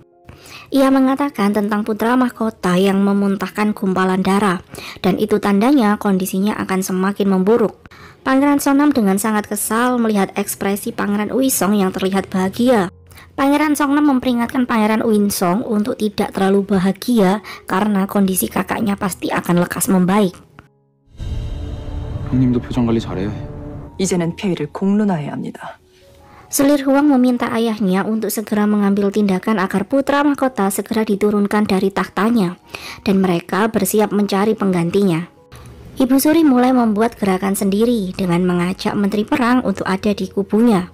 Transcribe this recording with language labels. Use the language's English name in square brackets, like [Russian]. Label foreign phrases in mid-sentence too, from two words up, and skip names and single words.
[Indonesian] Ia mengatakan tentang putra mahkota yang memuntahkan gumpalan darah, dan itu tandanya kondisinya akan semakin memburuk. Pangeran Songnam dengan sangat kesal melihat ekspresi Pangeran Uisong yang terlihat bahagia. Pangeran Songnam memperingatkan Pangeran Uisong untuk tidak terlalu bahagia karena kondisi kakaknya pasti akan lekas membaik. [Korean] 형님도 표정 관리 잘해요. 이제는 폐위를 공론화해야 합니다. [Indonesian] Selir Huang meminta ayahnya untuk segera mengambil tindakan agar putra mahkota segera diturunkan dari tahtanya dan mereka bersiap mencari penggantinya. Ibu Suri mulai membuat gerakan sendiri dengan mengajak menteri perang untuk ada di kubunya.